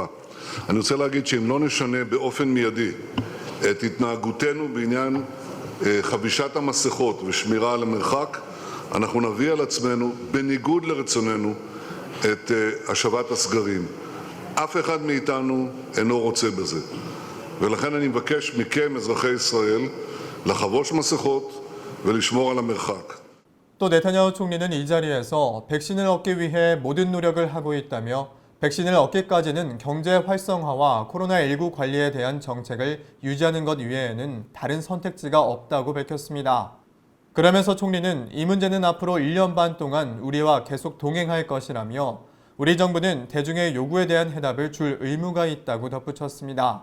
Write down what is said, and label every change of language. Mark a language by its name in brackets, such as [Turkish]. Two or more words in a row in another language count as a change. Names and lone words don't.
[Hebrew] אני רוצה להגיד שאם לא נשנה באופן מיידי את התנהגותנו בעניין חבישת המסכות ושמירה על המרחק, אנחנו נביא על עצמנו, בניגוד לרצוננו, את השבת הסגרים. אף אחד מאיתנו אינו רוצה בזה. ולכן אני מבקש מכם, אזרחי ישראל, לחבוש מסכות ולשמור על המרחק. [Korean] 또 네타냐후 총리는 이 자리에서 백신을 얻기 위해 모든 노력을 하고 있다며 백신을 얻기까지는 경제 활성화와 코로나19 관리에 대한 정책을 유지하는 것 이외에는 다른 선택지가 없다고 밝혔습니다. 그러면서 총리는 이 문제는 앞으로 1년 반 동안 우리와 계속 동행할 것이라며 우리 정부는 대중의 요구에 대한 해답을 줄 의무가 있다고 덧붙였습니다.